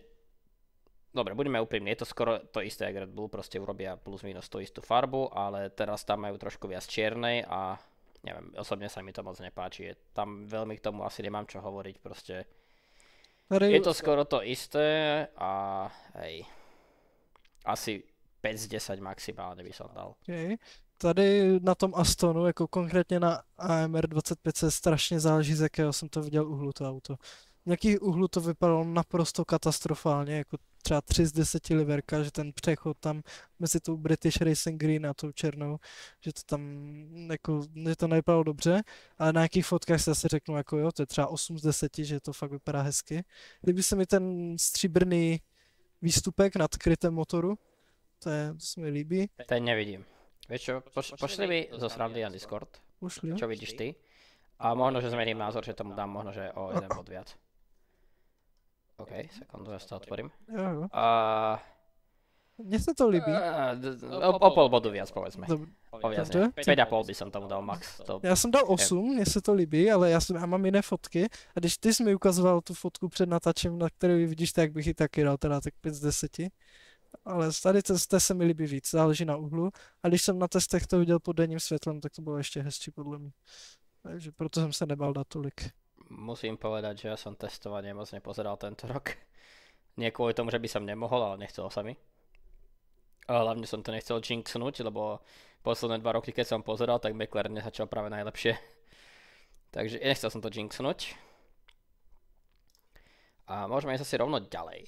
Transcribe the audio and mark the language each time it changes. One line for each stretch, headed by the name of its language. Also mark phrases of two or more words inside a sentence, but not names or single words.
Slovak: Dobre, budeme úprimní, je to skoro to isté, jak Red Bull, proste urobia plus minus tú istú farbu, ale teraz tam majú trošku viac čiernej a neviem, osobne sa mi to moc nepáči. Tam veľmi k tomu asi nemám čo hovoriť, proste je to skoro to isté a hej, asi 5 z 10 maximálne by som dal. Okay.
Czech: Tady na tom Astonu, jako konkrétně na AMR 25 se strašně záleží, z jakého jsem to viděl úhlu to auto. Z nějakých úhlů to vypadalo naprosto katastrofálně, jako třeba 3 z 10 liverka, že ten přechod tam mezi tou British Racing Green a tou černou, že to tam jako, že to nevypadalo dobře, ale na nějakých fotkách se zase řeknu jako jo, to je třeba 8 z 10, že to fakt vypadá hezky. Líbí se mi ten stříbrný výstupek nad krytem motoru, to se mi líbí.
Slovak: Ten nevidím. Vieš čo, pošli mi zo srandy na Discord,
Czech: Ušli, jo?
Slovak: čo vidíš ty. A možno, že zmením názor, že tomu dám možno, že o jeden bod viac. OK, sekundu, ja to otvorím.
Czech: Jo, jo.
Slovak: A
Czech: Mně se to líbí.
Slovak: o pol bodu viac, povedzme.
Czech: Dob-
Slovak: O viac
Czech: Dobře.
Slovak: ne. 5,5 by som tomu dal max. To...
Czech: Já jsem dal 8, mně se to líbí, ale já mám jiné fotky. A když ty jsi mi ukazoval tu fotku před natáčem, na kterou vidíš, tak bych ji taky dal teda tak 5 z 10. Ale tady testé se mi líbí víc, záleží na úhlu. A když jsem na testech to viděl pod denním světlem, tak to bylo ještě hezčí podle mě. Takže proto jsem se nebal dát tolik.
Slovak: Musím povedať, že ja som testovanie moc nepozeral tento rok. Nie kvôli tomu, že by som nemohol, ale nechcelo sa mi. A hlavne som to nechcel jinxnúť, lebo posledné 2 roky, keď som pozeral, tak McLaren nezačal práve najlepšie. Takže nechcel som to jinxnúť. A môžeme ísť asi rovno ďalej.